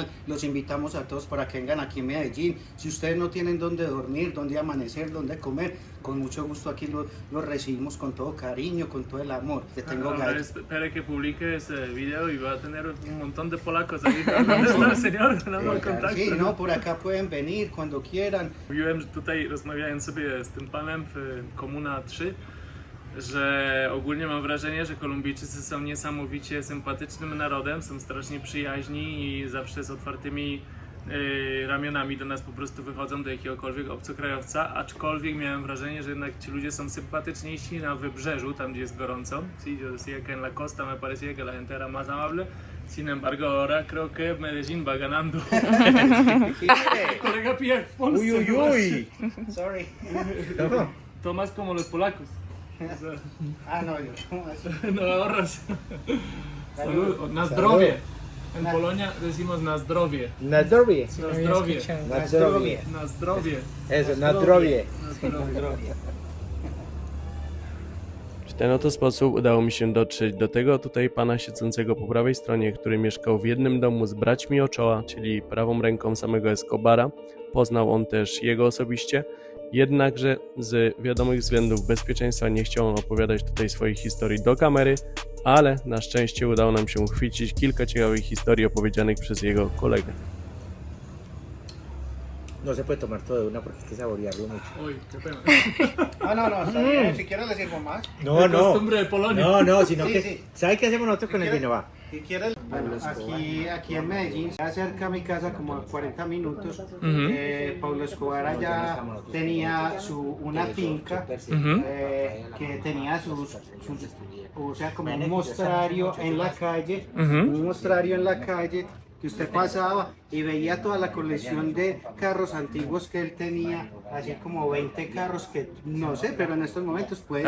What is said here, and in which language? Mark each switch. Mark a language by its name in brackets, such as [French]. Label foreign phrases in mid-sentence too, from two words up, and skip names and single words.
[Spanish] Los invitamos a todos para que vengan aquí en Medellín. Si ustedes no tienen dónde dormir, dónde amanecer, dónde comer, con mucho gusto aquí los recibimos con todo cariño, con todo el amor. Te tengo gallos. Espera que publique ese video y va a tener un montón de polacos ahí. ¿Dónde está el señor? [Polish] No mam kontaktu. [Spanish] Sí, no, por acá pueden venir cuando quieran. [Polish] Mówiłem, że tutaj rozmawiając sobie z tym panem w Komuna 3, że ogólnie mam wrażenie, że Kolumbijczycy są niesamowicie sympatycznym narodem, są strasznie przyjaźni i zawsze z otwartymi ramionami do nas po prostu wychodzą, do jakiegokolwiek obcokrajowca, aczkolwiek miałem wrażenie, że jednak ci ludzie są sympatyczniejsi na wybrzeżu, tam gdzie jest gorąco. [Spanish] Sí, yo decía que en la costa me parecía que la gente era más amable. Sin embargo, ahora creo que Medellín va ganando. [Polish] Kolega pije w Polsce. Uy, uy, uy. [Spanish] Sorry. To más como los polacos. No, yo. No ahorras. Salud. [Polish] Na zdrowie. [Spanish] En Polonia decimos [Polish] na zdrowie. Na zdrowie. Na zdrowie. Na zdrowie. Na zdrowie. Eso, na zdrowie. W ten oto sposób udało mi się dotrzeć do tego tutaj pana siedzącego po prawej stronie, który mieszkał w jednym domu z braćmi Ochoa, czyli prawą ręką samego Escobara. Poznał on też jego osobiście, jednakże z wiadomych względów bezpieczeństwa nie chciał on opowiadać tutaj swojej historii do kamery, ale na szczęście udało nam się uchwycić kilka ciekawych historii opowiedzianych przez jego kolegę. [Spanish] No se puede tomar todo de una porque hay que saborearlo mucho. Oj, qué pena. No, está bien. Si quieres le sirvo más. No, La no. costumbre de Polonia. No, sino Sí, que... sí. ¿Sabes qué hacemos nosotros con el vino? Va. Si quieres, bueno, aquí en Medellín, cerca a mi casa, como a 40 minutos, Pablo Escobar allá tenía una finca que tenía o sea, como un mostrario en la calle, un mostrario en la calle que usted pasaba y veía toda la colección de carros antiguos que él tenía, así como 20 carros que no sé, pero en estos momentos pueden